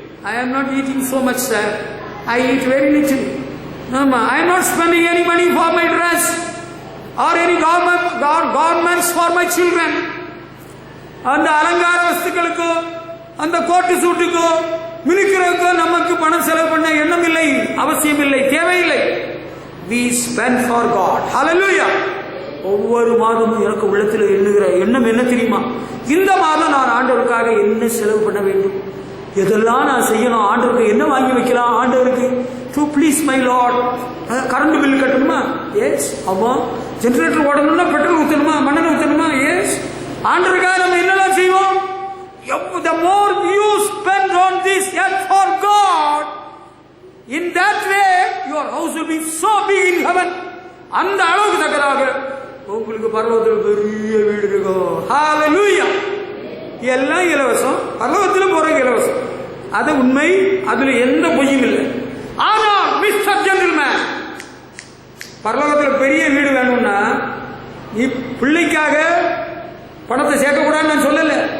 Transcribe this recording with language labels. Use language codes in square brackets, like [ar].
[en] I am not eating so much, sir. I eat very little. I am not spending any money for my dress or any garments for my children. [ta] அந்த அலங்கார வஸ்துக்களுக்கோ, அந்த கோட்டு சூட்டுக்கோ, மினுக்கிறதுக்கோ நமக்கு பணம் செலவு பண்ண எண்ணம் இல்லை, அவசியம் இல்லை, தேவையில்லை. [en] We spend for God. Hallelujah. [ta] ஒவ்வொரு மாதமும் எனக்கு உள்ளத்தில் எண்ணுகிற எண்ணம் என்ன தெரியுமா? இந்த மாதம் நான் ஆண்டவருக்காக என்ன செலவு பண்ண வேண்டும், எதெல்லாம் நான் செய்யணும், ஆண்டவருக்கு என்ன வாங்கி வைக்கலாம், ஆண்டவருக்கு [en] To please my lord. [ta] Current bill கட்டணுமா? எஸ். ஆமா. ஜெனரேட்டர் ஓடணும்னா பெட்ரோல் ஊற்றணுமா, மண்ணெண்ணெய் ஊற்றணுமா? எஸ். ஆண்டவருக்காக நம்ம என்னெல்லாம் செய்வோம்? [en] The more you spend on this earth for God, in that way your house will be so big in heaven. [ta] அந்த அளவுக்கு தக்கதாக உங்களுக்கு பரலோகத்தில் பெரிய வீடு இருக்கும். ஹல்லேலூயா. எல்லாம் இலவசம், பரலோகத்தில் போறது இலவசம். அது உண்மை, அதுல எந்த பொய்யும் இல்லை. ஆனால் மிஸ்டர் ஜென்டில்மேன், பரலோகத்தில் பெரிய வீடு வேணும்னா நீ பிள்ளைக்காக பணத்தை சேர்க்கக்கூடாதுன்னு நான் சொல்லல.